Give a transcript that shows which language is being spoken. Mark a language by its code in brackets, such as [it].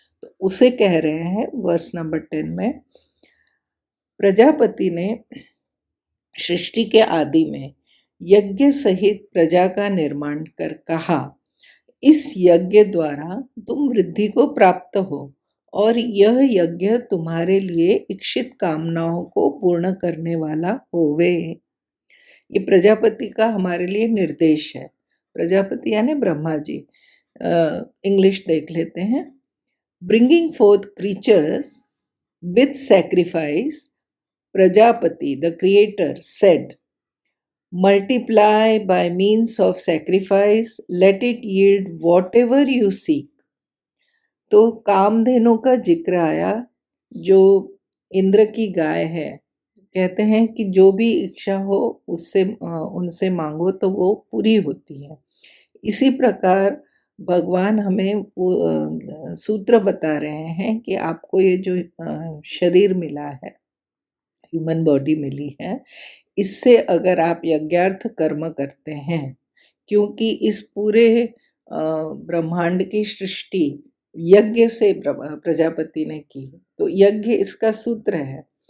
[hi] तो उसे कह रहे हैं वर्स नंबर 10 में। प्रजापति ने सृष्टि के आदि में यज्ञ सहित प्रजा का निर्माण कर कहा, इस यज्ञ द्वारा तुम वृद्धि को प्राप्त हो और यह यज्ञ तुम्हारे लिए इच्छित कामनाओं को पूर्ण करने वाला होवे। ये प्रजापति का हमारे लिए निर्देश है। प्रजापति यानी ब्रह्मा जी। इंग्लिश देख लेते हैं। [en] Bringing forth creatures with sacrifice, Prajapati the creator said, multiply by means of sacrifice, let it yield whatever you seek। [hi] तो कामधेनु का जिक्र आया, जो इंद्र की गाय है। कहते हैं कि जो भी इच्छा हो उससे उनसे मांगो तो वो पूरी होती है। इसी प्रकार भगवान हमें वो सूत्र बता रहे हैं कि आपको ये जो शरीर मिला है, [en] human body [hi] मिली है, इससे अगर आप यज्ञार्थ कर्म करते हैं, क्योंकि इस पूरे ब्रह्मांड की सृष्टि यज्ञ से प्रजापति ने की, तो यज्ञ इसका सूत्र है।